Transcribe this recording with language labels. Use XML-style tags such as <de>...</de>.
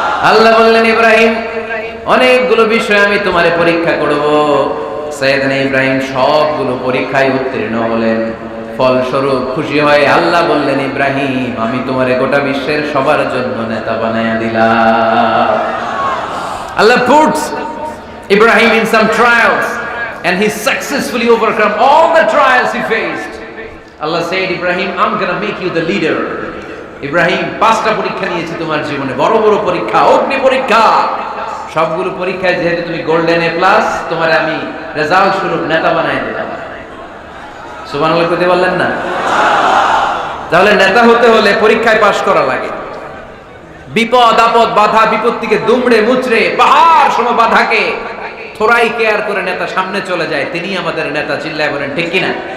<bn>আল্লাহ বললেন, ইব্রাহিম অনেকগুলো বিষয় আমি তোমারে পরীক্ষা করব। সাইয়েদনা ইব্রাহিম সবগুলো পরীক্ষায় উত্তীর্ণ হলেন। ফলস্বরূপ খুশি হয়ে আল্লাহ বললেন, ইব্রাহিম আমি তোমারে গোটা বিশ্বের সবার জন্য নেতা বানায়া দিলাম।</bn> <en>Allah puts Ibrahim in some trials and he successfully overcome all the trials he faced. Allah said, Ibrahim, I'm gonna make you the leader.</en> <bn>Ibrahim 5টা পরীক্ষা নিয়েছি তোমার জীবনে, বড় বড় পরীক্ষা, অগ্নি পরীক্ষা। সবগুলো পরীক্ষায় যেহেতু তুমি গোল্ডেন এ প্লাস, তোমারে আমি রেজাল্ট স্বরূপ নেতা বানাই দিলাম। সুবহানাল্লাহ কইতে বললেন না? তাহলে নেতা হতে হলে পরীক্ষায় পাশ করা লাগে। বিপদ আপদ বাধা বিপত্তিকে দুমড়ে মুচড়ে পাহাড় সম বাধাকে থোড়াই কেয়ার করে নেতা সামনে চলে যায়, তিনি আমাদের নেতা। চিল্লায় বলেন ঠিক কিনা?</bn>